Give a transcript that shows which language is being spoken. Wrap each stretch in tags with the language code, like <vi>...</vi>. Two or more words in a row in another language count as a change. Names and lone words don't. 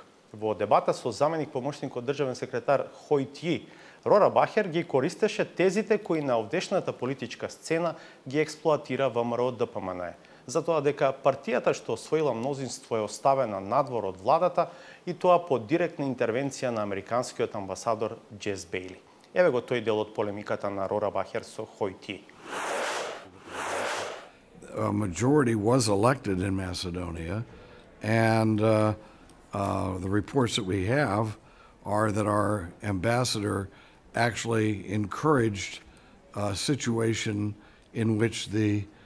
<mk>Во дебата со заменик помошникот државен секретар Чија, Рора Бахер ги користеше тезите кои на овдешната политичка сцена ги експлоатира ВМРО-ДПМНЕ, затоа дека партијата што освоила мнозинство е оставена надвор од владата и тоа по директна интервенција на американскиот амбасадор Джес Бейли. Еве го тој дел од полемиката на Рора Бахер со Чија.</mk> <en>A majority was elected in Macedonia, and the reports that we have are that our ambassador actually encouraged a situation in which the</en>